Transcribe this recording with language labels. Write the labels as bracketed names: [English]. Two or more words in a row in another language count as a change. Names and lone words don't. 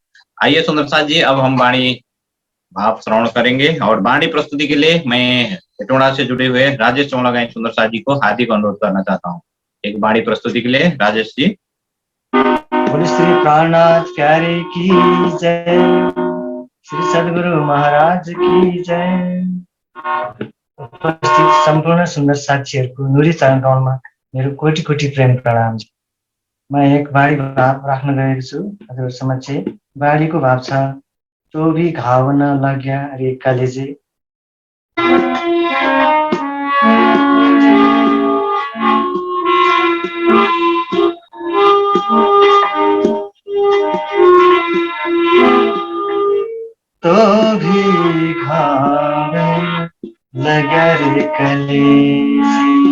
[Hindi] आइए सुंदर साथ जी, अब हम वाणी भाव श्रवण करेंगे और वाणी प्रस्तुति के लिए मैं हेटोड़ा से जुड़े हुए राजेश चौलागाई सुंदर साथ जी को हार्दिक अनुरोध करना चाहता हूँ एक वाणी प्रस्तुति के लिए। राजेश जी। बोले श्री प्राणनाथ प्यारे की जय, श्री सद्गुरु महाराज की जय। [Nepali] उपस्थित सम्पूर्ण सुन्दर साथीहरूको नुरी चरण कमलमा मेरो कोटि कोटि प्रेम प्रणाम। म एक बाणी भाव राख्न गएको छु हजुर समक्ष। बाणीको भाव छ, [Hindi] तो भी घाव न लाग्या रे कालेजे। तो भी घाव लगा रे कलेजे,